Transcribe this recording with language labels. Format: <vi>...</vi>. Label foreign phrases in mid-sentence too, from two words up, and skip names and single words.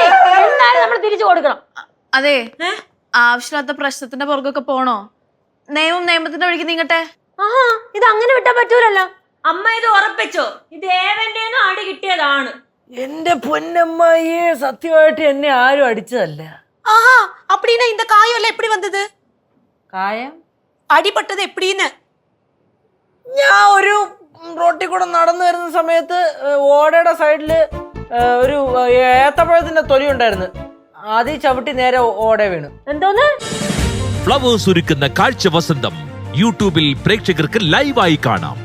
<ml>എന്തായാലും നമ്മൾ തിരിച്ചു കൊടുക്കണം. അതെ, ആവശ്യമില്ലാത്ത പ്രശ്നത്തിന്റെ പുറകൊക്കെ പോണോ? നിയമത്തിന്റെ വഴിക്ക് നീങ്ങട്ടെ. ആഹാ, ഇത് അങ്ങനെ വിട്ടാ പറ്റൂലല്ലോ. അമ്മ ഇത് ഉറപ്പിച്ചോ? ഇത് ഏവന്റെന്നും അടി കിട്ടിയതാണ്. എന്റെ പൊന്നമ്മയെ, സത്യമായിട്ട് എന്നെ ആരും അടിച്ചതല്ല.</ml> <ta>ஆஹா, அப்படின்னா இந்த காயம் எல்லாம் எப்படி வந்தது?</ta> <ml>കായം</ml> <ta>அடிபட்டது எப்படின்னு?</ta> <ml>ഞാൻ ഒരു റോട്ടിൽ കൂടെ നടന്നു വരുന്ന സമയത്ത് ഓടയുടെ സൈഡില് ഒരു ഏത്തപ്പഴത്തിന്റെ തൊലി ഉണ്ടായിരുന്നു. ആദ്യം ചവിട്ടി നേരെ ഓട വീണു. എന്തോന്ന്? ഫ്ലവേഴ്സ് ഒരുക്കുന്ന കാഴ്ച വസന്തം യൂട്യൂബിൽ പ്രേക്ഷകർക്ക് ലൈവായി കാണാം.</ml>